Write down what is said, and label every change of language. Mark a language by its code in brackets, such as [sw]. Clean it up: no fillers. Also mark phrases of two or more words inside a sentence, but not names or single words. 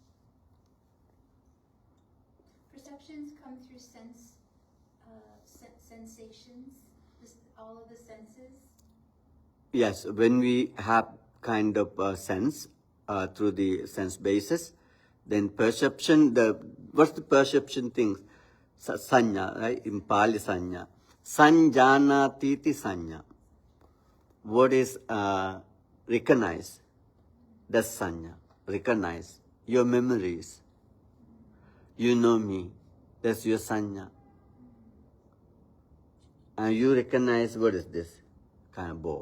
[en] Perceptions come through sensations, all of the senses? Yes, when we have kind of sense through the sense basis, then perception, what's the perception thing? [pi] Sanya, right? [en] In Pali [pi] sanya. Sanjanatiti sanya. [en] What is recognize? That's sanya. Recognize. Your memories. You know me. That's your sanya. And you recognize what is this kind of ball.